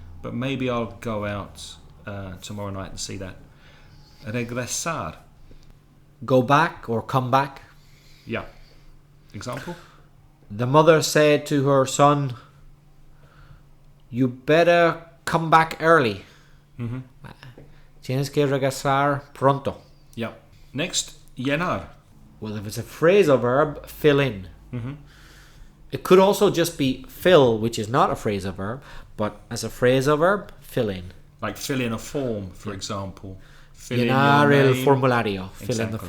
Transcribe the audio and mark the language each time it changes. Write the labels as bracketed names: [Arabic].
[English] But maybe I'll go out tomorrow night and see that. [Spanish] Regresar. [English] Go back or come back. Yeah. Example? The mother said to her son, "You better come back early. Mm-hmm. [Spanish] Tienes que regresar pronto." [English] Yeah. Next, llenar. Well, if it's a phrasal verb, fill in. Mm-hmm. It could also just be fill, which is not a phrasal verb, but as a phrasal verb, fill in. Like fill in a form, for example. Fill [Spanish] Llenar [English] in your [Spanish] el [English] name. formulario. Fill in the Exactly.